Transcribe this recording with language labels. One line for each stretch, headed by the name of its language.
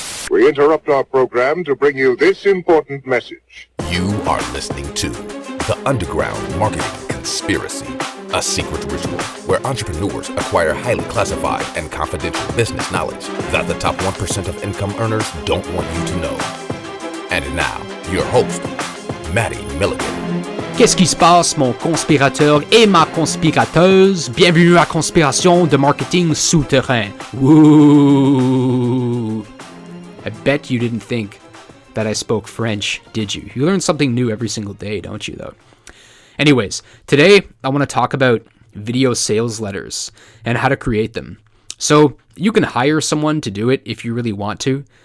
English: We interrupt our program to bring you this important message. You are listening to The Underground Marketing Conspiracy, a secret ritual where entrepreneurs acquire highly classified and confidential business knowledge that the top 1% of income earners don't want you to know. And now, your host, Maddie Milligan.
French: Qu'est-ce qui se passe, mon conspirateur et ma conspirateuse? Bienvenue à Conspiration de Marketing Souterrain. Woo!
English: I bet you didn't think that I spoke French, did you? You learn something new every single day, don't you, though? Anyways, today I want to talk about video sales letters and how to create them. So you can hire someone to do it if you really want to.